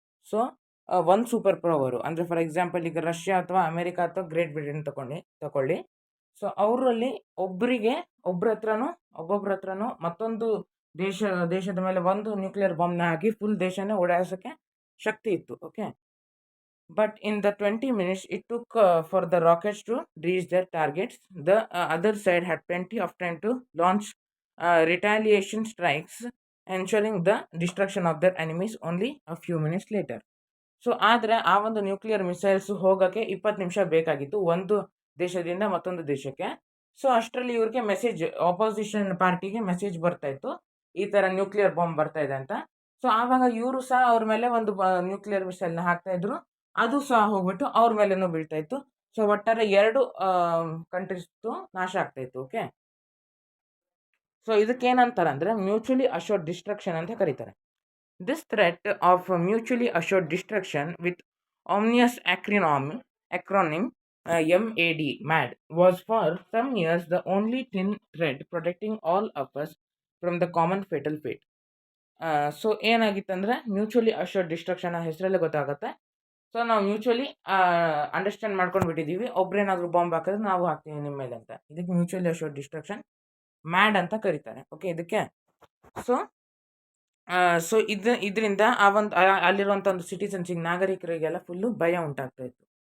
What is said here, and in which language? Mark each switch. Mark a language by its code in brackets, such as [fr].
[kn] So ಒಂದು super power ಅಂದರೆ for example ಈಗ ರಷ್ಯಾ ಅಥವಾ ಅಮೇರಿಕಾ ಅಥವಾ ಗ್ರೇಟ್ ಬ್ರಿಟನ್ ತಗೊಳ್ಳಿ. ಸೊ ಅವರಲ್ಲಿ ಒಬ್ಬೊಬ್ಬರ ಹತ್ರನೂ ಮತ್ತೊಂದು ದೇಶದ ಮೇಲೆ ಒಂದು ನ್ಯೂಕ್ಲಿಯರ್ ಬಾಂಬ್ನ ಹಾಕಿ ಫುಲ್ ದೇಶನೇ ಓಡಾಡಿಸೋಕ್ಕೆ ಶಕ್ತಿ ಇತ್ತು. Okay. [en] But in the 20 minutes it took for the rockets to reach their targets, the other side had plenty of time to launch retaliation strikes, ensuring the destruction of their enemies only a few minutes later. [kn] So ಆದರೆ ಆ ಒಂದು nuclear missiles ಹೋಗೋಕ್ಕೆ 20 ನಿಮಿಷ ಬೇಕಾಗಿತ್ತು ಒಂದು ದೇಶದಿಂದ ಮತ್ತೊಂದು ದೇಶಕ್ಕೆ. ಸೊ ಅಷ್ಟರಲ್ಲಿ ಇವ್ರಿಗೆ ಮೆಸೇಜ್, ಆಪೋಸಿಷನ್ ಪಾರ್ಟಿಗೆ ಮೆಸೇಜ್ ಬರ್ತಾ ಇತ್ತು, ಈ ಥರ ನ್ಯೂಕ್ಲಿಯರ್ ಬಾಂಬ್ ಬರ್ತಾ ಇದೆ ಅಂತ. ಸೊ ಆವಾಗ ಇವರು ಸಹ ಅವ್ರ ಮೇಲೆ ಒಂದು ನ್ಯೂಕ್ಲಿಯರ್ ಮಿಸೈಲ್ನ ಹಾಕ್ತಾ ಇದ್ರು, ಅದು ಸಹ ಹೋಗ್ಬಿಟ್ಟು ಅವ್ರ ಮೇಲೇನೂ ಬೀಳ್ತಾ ಇತ್ತು. ಸೊ ಒಟ್ಟಾರೆ 2 ಕಂಟ್ರೀಸ್ದು ನಾಶ ಆಗ್ತಾ ಇತ್ತು. Okay, so ಇದಕ್ಕೇನಂತಾರಂದ್ರೆ mutually assured destruction ಅಂತ ಕರೀತಾರೆ. [en] This threat of mutually assured destruction with ominous acronym MAD MAD was for some years the only thin thread protecting all of us from the common fatal fate. [kn] So ಏನಾಗಿತ್ತಂದ್ರೆ mutually assured destruction ಹೆಸರಲ್ಲೇ ಗೊತ್ತಾಗುತ್ತೆ. So ನಾವು mutually understand ಮಾಡ್ಕೊಂಡು ಬಿಟ್ಟಿದ್ದೀವಿ, ಒಬ್ರೇನಾದರೂ bomb ಹಾಕಿದ್ರೆ ನಾವು ಹಾಕ್ತೀವಿ ನಿಮ್ಮ ಮೇಲೆ ಅಂತ. ಇದಕ್ಕೆ ಮ್ಯೂಚುವಲಿ ಅಶ್ಯೂರ್ಡ್ ಡಿಸ್ಟ್ರಕ್ಷನ್ ಮ್ಯಾಡ್ ಅಂತ ಕರೀತಾರೆ. ಓಕೆ, ಇದಕ್ಕೆ ಸೊ ಸೊ ಇದರಿಂದ ಆ ಒಂದು ಅಲ್ಲಿರುವಂಥ ಒಂದು ಸಿಟಿಸನ್ಸಿಗೆ, ನಾಗರಿಕರಿಗೆಲ್ಲ ಫುಲ್ಲು ಭಯ ಉಂಟಾಗ್ತಾ ಇತ್ತು.